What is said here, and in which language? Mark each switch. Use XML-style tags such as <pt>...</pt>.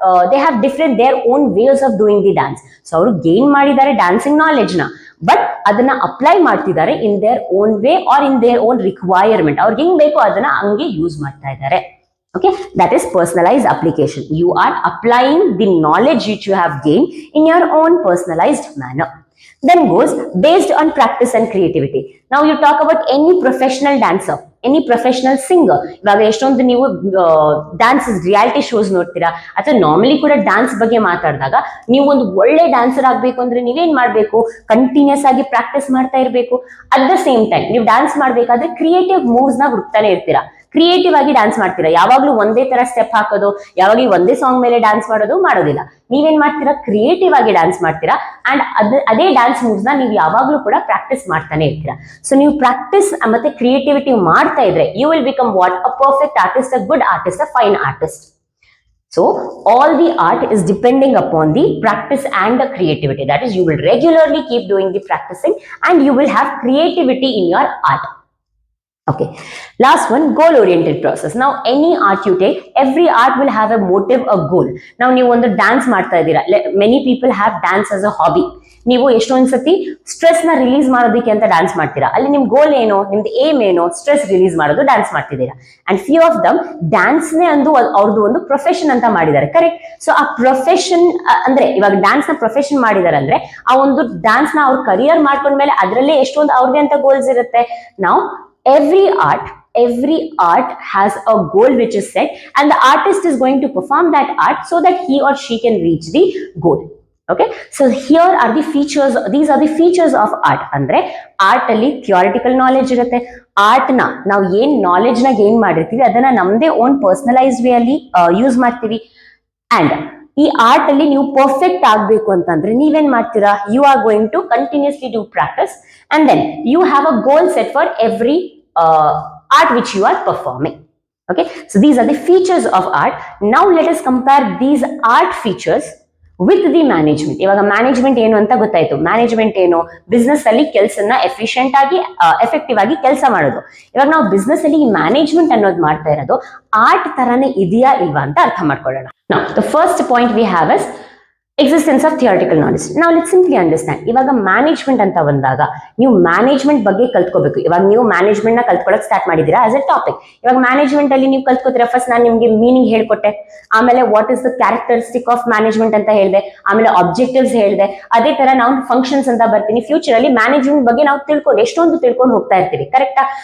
<en>They have different their own ways of doing the dance.</en> <kn>So ಅವರು gain ಮಾಡಿದ್ದಾರೆ dancing knowledge ನ, but ಅದನ್ನ apply ಮಾಡ್ತಿದ್ದಾರೆ</kn> <en>In their own way or in their own requirement.</en> <kn>ಅವ್ರಿಗೆ ಹೆಂಗ್ ಬೇಕೋ ಅದನ್ನ ಹಂಗೆ ಯೂಸ್ ಮಾಡ್ತಾ ಇದ್ದಾರೆ.</kn> <en>Okay, that is personalized application. You are applying the knowledge which you have gained in your own personalized manner. Then goes based on practice and creativity. Now you talk about any professional dancer, any professional singer.</en> <kn>ಇವಾಗ ಎಷ್ಟೊಂದು ನೀವು dances reality shows ನೋಡ್ತೀರಾ, ಅಥವಾ normally ಕೂಡ dance ಬಗ್ಗೆ ಮಾತಾಡಿದಾಗ ನೀವು ಒಂದು ಒಳ್ಳೆ ಡ್ಯಾನ್ಸರ್ ಆಗ್ಬೇಕು ಅಂದ್ರೆ ನೀವೇನ್ ಮಾಡ್ಬೇಕು, ಕಂಟಿನ್ಯೂಸ್ ಆಗಿ ಪ್ರಾಕ್ಟೀಸ್ ಮಾಡ್ತಾ ಇರ್ಬೇಕು.</kn> <en>at the same time</en> <kn>ನೀವು ಡ್ಯಾನ್ಸ್ ಮಾಡ್ಬೇಕಾದ್ರೆ ಕ್ರಿಯೇಟಿವ್ ಮೂವ್ಸ್ ನ ಹುಡುಕ್ತಾನೆ ಇರ್ತೀರಾ. ಕ್ರಿಯೇಟಿವ್ ಆಗಿ ಡ್ಯಾನ್ಸ್ ಮಾಡ್ತೀರಾ, ಯಾವಾಗ್ಲೂ ಒಂದೇ ತರ ಸ್ಟೆಪ್ ಹಾಕೋದು, ಯಾವಾಗ್ಲೂ ಒಂದೇ ಸಾಂಗ್ ಮೇಲೆ ಡ್ಯಾನ್ಸ್ ಮಾಡೋದಿಲ್ಲ. ನೀವೇನ್ ಮಾಡ್ತೀರಾ, ಕ್ರಿಯೇಟಿವ್ ಆಗಿ ಡ್ಯಾನ್ಸ್ ಮಾಡ್ತೀರಾ ಅಂಡ್ ಅದೇ ಡ್ಯಾನ್ಸ್ ಮೂವ್ಸ್ ನ ನೀವು ಯಾವಾಗ್ಲೂ ಕೂಡ ಪ್ರಾಕ್ಟೀಸ್ ಮಾಡ್ತಾನೆ ಇರ್ತೀರಾ. ಸೊ ನೀವು ಪ್ರಾಕ್ಟೀಸ್ ಮತ್ತೆ ಕ್ರಿಯೇಟಿವಿಟಿ ಮಾಡ್ತಾ ಇದ್ರೆ</kn> <en>You will become what, a perfect artist, a good artist, a fine artist. So all the art is depending upon the practice and the creativity. That is, you will regularly keep doing the practicing and you will have creativity in your art. Okay, last one, goal oriented process. Now any art you take, every art will have a motive, a goal. Now</en> <kn>ನೀವು ಒಂದು dance ಮಾಡ್ತಾ ಇದ್ದೀರಾ,</kn> <en>many people have dance as a hobby.</en> <kn>ನೀವು ಎಷ್ಟೊಂದು ಸತಿ stress ನ release ಮಾಡೋದಕ್ಕೆ ಅಂತ ಡ್ಯಾನ್ಸ್ ಮಾಡ್ತೀರಾ, ಅಲ್ಲಿ ನಿಮ್ ಗೋಲ್ ಏನೋ, ನಿಮ್ದು ಏಮ್ ಏನೋ, ಸ್ಟ್ರೆಸ್ ರಿಲೀಸ್ ಮಾಡೋದು, ಡ್ಯಾನ್ಸ್ ಮಾಡ್ತಿದ್ದೀರಾ.</kn> <en>and few of them</en> <kn>dance ನೇ ಅಂದು ಅವ್ರದ್ದು ಒಂದು ಪ್ರೊಫೆಷನ್ ಅಂತ ಮಾಡಿದ್ದಾರೆ, ಕರೆಕ್ಟ್. ಸೊ ಆ ಪ್ರೊಫೆಷನ್ ಅಂದ್ರೆ ಇವಾಗ ಡ್ಯಾನ್ಸ್ ನ ಪ್ರೊಫೆಷನ್ ಮಾಡಿದಾರೆ ಅಂದ್ರೆ ಆ ಒಂದು ಡ್ಯಾನ್ಸ್ ನ ಅವ್ರ ಕರಿಯರ್ ಮಾಡ್ಕೊಂಡ್ಮೇಲೆ ಅದರಲ್ಲೇ ಎಷ್ಟೊಂದು ಅವ್ರದೇ ಅಂತ ಗೋಲ್ಸ್ ಇರುತ್ತೆ.</kn> <en>ನಾವು every art has a goal which is set and the artist is going to perform that art so that he or she can reach the goal. Okay, so here are the features, these are the features of art.</en> <kn>ಅಂದ್ರೆ art ಅಲ್ಲಿ ಥಿಯಾರಿಟಿಕಲ್ knowledge ಇರುತ್ತೆ. Art ನ ನಾವು ಏನ್ knowledge ನ gain ಮಾಡಿರ್ತೀವಿ ಅದನ್ನ ನಮ್ದೇ ಓನ್ ಪರ್ಸನಲೈಸ್ಡ್ ವೇ ಅಲ್ಲಿ ಯೂಸ್ ಮಾಡ್ತೀವಿ. ಅಂಡ್ ಈ ಆರ್ಟ್ ಅಲ್ಲಿ ನೀವು ಪರ್ಫೆಕ್ಟ್ ಆಗ್ಬೇಕು ಅಂತಂದ್ರೆ ನೀವೇನ್ ಮಾಡ್ತೀರಾ,</kn> <en>You are going to continuously do practice and then you have a goal set for every art which you are performing. Okay, so these are the features of art. Now let us compare these art features with the management.</en> <kn>ಇವಾಗ management ಏನು ಅಂತ ಗೊತ್ತಾಯ್ತು. Management ಏನು, business ಅಲ್ಲಿ ಕೆಲಸನ efficient ಆಗಿ effective ಆಗಿ ಕೆಲಸ ಮಾಡೋದು. ಇವಾಗ ನಾವು ಬಿಸ್ನೆಸ್ ಅಲ್ಲಿ ಈ ಮ್ಯಾನೇಜ್ಮೆಂಟ್ ಅನ್ನೋದು ಮಾಡ್ತಾ ಇರೋದು ಆರ್ಟ್ ತರಾನೇ ಇದೆಯಾ ಇಲ್ವಾ ಅಂತ ಅರ್ಥ ಮಾಡ್ಕೊಳ್ಳೋಣ.</kn> <en>Now the first point we have is existence of theoretical knowledge. ನಾವು let's simply understand.</en> <kn>ಇವಾಗ ಮ್ಯಾನೇಜ್ಮೆಂಟ್ ಅಂತ ಬಂದಾಗ ನೀವು ಮ್ಯಾನೇಜ್ಮೆಂಟ್ ಬಗ್ಗೆ ಕಲ್ತ್ಕೋಬೇಕು. ಇವಾಗ ನೀವು ಮ್ಯಾನೇಜ್ಮೆಂಟ್ ನ ಕಲ್ತ್ಕೊಳ್ಳೋಕೆ ಸ್ಟಾರ್ಟ್ ಮಾಡಿದೀರಾ</kn> <en>As a topic.</en> <kn>ಇವಾಗ ಮ್ಯಾನೇಜ್ಮೆಂಟ್ ಅಲ್ಲಿ ನೀವು ಕಲ್ತ್ಕೋತೀರಾ, ಫಸ್ಟ್ ನಾನು ನಿಮ್ಗೆ ಮೀನಿಂಗ್ ಹೇಳ್ಕೊಟ್ಟೆ, ಆಮೇಲೆ</kn> <en>what is the characteristic of management</en> <kn>ಅಂತ ಹೇಳಿದೆ, ಆಮೇಲೆ ಆಬ್ಜೆಕ್ಟಿವ್ಸ್ ಹೇಳಿದೆ. ಅದೇ ತರ ನಾವು ಫಂಕ್ಷನ್ಸ್ ಅಂತ ಬರ್ತೀನಿ. ಫ್ಯೂಚರ್ ಅಲ್ಲಿ ಮ್ಯಾನೇಜ್ಮೆಂಟ್ ಬಗ್ಗೆ ನಾವು ಎಷ್ಟೊಂದು ತಿಳ್ಕೊಂಡು ಹೋಗ್ತಾ ಇರ್ತೀವಿ, ಕರೆಕ್ಟಾ?</kn>